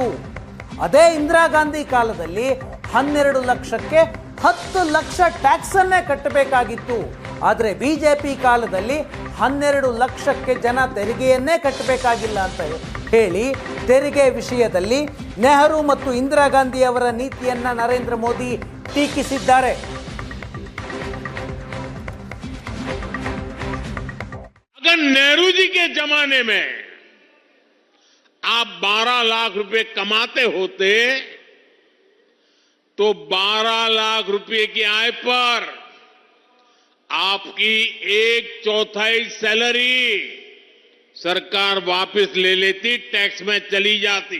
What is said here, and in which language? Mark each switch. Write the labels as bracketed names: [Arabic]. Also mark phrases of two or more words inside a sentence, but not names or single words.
[Kannada] ಅದೇ ಇಂದಿರಾ ಗಾಂಧಿ ಕಾಲದಲ್ಲಿ 12 ಲಕ್ಷಕ್ಕೆ 10 ಲಕ್ಷ ಟ್ಯಾಕ್ಸನ್ನೇ ಕಟ್ಟಬೇಕಾಗಿತ್ತು. ಆದರೆ ಬಿಜೆಪಿ ಕಾಲದಲ್ಲಿ 12 ಲಕ್ಷಕ್ಕೆ ಜನ ತೆರಿಗೆಯನ್ನೇ ಕಟ್ಟಬೇಕಾಗಿಲ್ಲ ಅಂತ ಹೇಳಿ ತೆರಿಗೆ ವಿಷಯದಲ್ಲಿ ನೆಹರು ಮತ್ತು ಇಂದಿರಾ ಗಾಂಧಿ ಅವರ ನೀತಿಯನ್ನ ನರೇಂದ್ರ ಮೋದಿ ಟೀಕಿಸಿದ್ದಾರೆ. [Hindi] अगर नेहरू जी के जमाने में आप 12 लाख रुपए कमाते होते तो 12 लाख रुपए की आय पर आपकी 1/4 सैलरी सरकार वापस ले लेती, टैक्स में चली जाती.